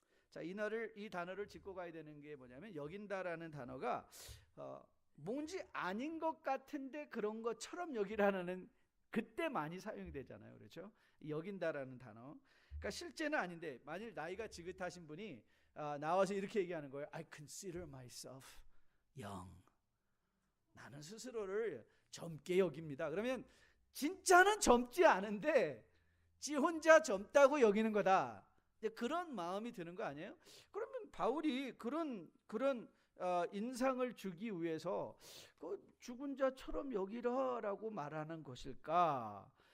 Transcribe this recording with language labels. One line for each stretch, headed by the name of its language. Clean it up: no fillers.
Korean: 자, 이 단어를 짚고 가야 되는 게 뭐냐면 여긴다라는 단어가 뭔지 아닌 것 같은데 그런 것처럼 여기라는 그때 많이 사용이 되잖아요. 그렇죠? 여긴다라는 단어. 그러니까 실제는 아닌데 만일 나이가 지긋하신 분이 나와서 이렇게 얘기하는 거예요.
English: I consider myself young.
Korean: 나는 스스로를 젊게 여깁니다. 그러면 진짜는 젊지 않은데 지 혼자 젊다고 여기는 거다. 그런 마음이 드는 거 아니에요? 그러면 바울이 그런 인상을 주기 위해서 그 죽은 자처럼 여기라라고 말하는 것일까?